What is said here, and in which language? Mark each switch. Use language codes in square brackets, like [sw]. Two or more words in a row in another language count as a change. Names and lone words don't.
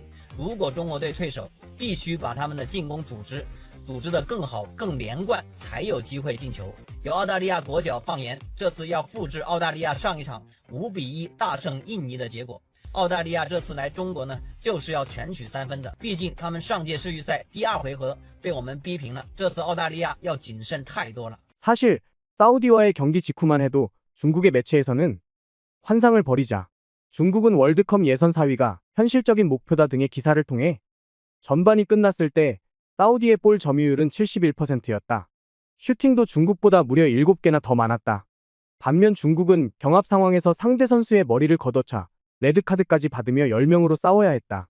[zh] 如果中国队退守，必须把他们的进攻组织得更好、更连贯，才有机会进球。有澳大利亚国脚放言，这次要复制澳大利亚上一场5-1大胜印尼的结果。澳大利亚这次来中国呢，就是要全取3分的。毕竟他们上届世预赛第2回合被我们逼平了，这次澳大利亚要谨慎太多了。 [ko] 사실 사우디와의 경기 직후만 해도 중국의 매체에서는 환상을 버리자, 중국은 월드컵 예선 4위가 현실적인 목표다 등의 기사를 통해 전반이 끝났을 때 사우디의 볼 점유율은 71%였다. 슈팅도 중국보다 무려 7개나 더 많았다. 반면 중국은 경합 상황에서 상대 선수의 머리를 걷어차 레드카드까지 받으며 10명으로 싸워야 했다.